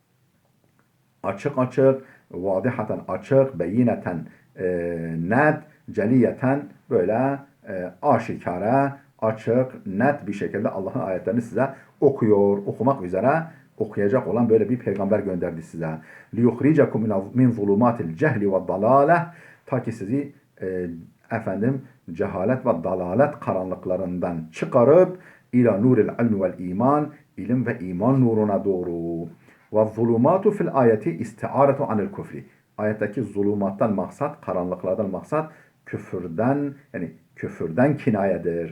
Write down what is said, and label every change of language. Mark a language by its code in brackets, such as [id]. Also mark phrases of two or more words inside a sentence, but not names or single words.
[tr] Açık açık, vadihaten açık, beyineten net, celiyeten böyle aşikare, açık, net bir şekilde Allah'ın ayetlerini size okumak üzere okuyacak olan böyle bir peygamber gönderdi size. [ar] لِيُخْرِجَكُمْ مِنْ ظُلُمَاتِ الْجَهْلِ وَالضَّلَالَةِ [tr] Ta ki sizi cehalet ve dalalet karanlıklarından çıkarıp [ar] إلى نور العلم والإيمان, [tr] ilim ve iman nuruna doğru. [ar] والظلمات في الآية استعارة عن الكفر. [tr] Ayetteki zulümattan maksat, karanlıklardan maksat küfürden kinayedir.